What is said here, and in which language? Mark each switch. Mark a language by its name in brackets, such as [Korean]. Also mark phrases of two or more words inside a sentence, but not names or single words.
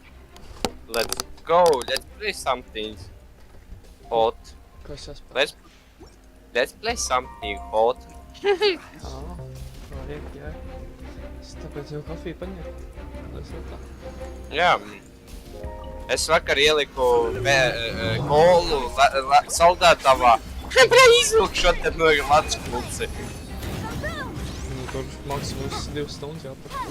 [English] Let's go. Let's play something hot. Let's play something hot. [Latvian] Vajag, jā. Es tāpēc jau kafiju paņēmu. Jā. Es vakar ieliku kolu saldētavā. Bļā, izvilku šo te no Latvijas kulci. Tur maksimums 2 stundas jāpar.